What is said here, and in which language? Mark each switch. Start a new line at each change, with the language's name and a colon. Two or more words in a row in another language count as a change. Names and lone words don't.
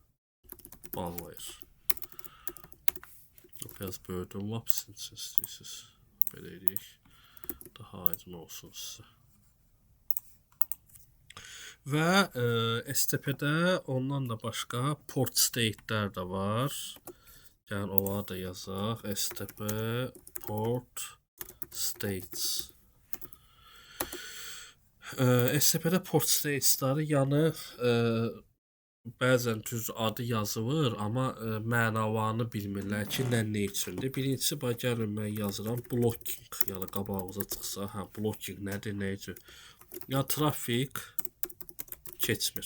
Azerbaijani: Biraz böyüdüm, lap sizin üçün istəyirsiniz. Belə edək. Daha aydın olsun sizə. Və STP-də ondan da başqa
English: port state-
Azerbaijani: lər də var. Yəni onları da yazaq.
English: STP port states.
Azerbaijani: STP-də
English: port states-
Azerbaijani: ları yəni bəzən düz adı yazılır, amma mənalarını bilmirlər ki, nə üçündür. Birincisi, gəlin mən yazıram blocking, yəni qabağımıza çıxsa, blocking nədir, nə üçün? Yəni trafik keçmir.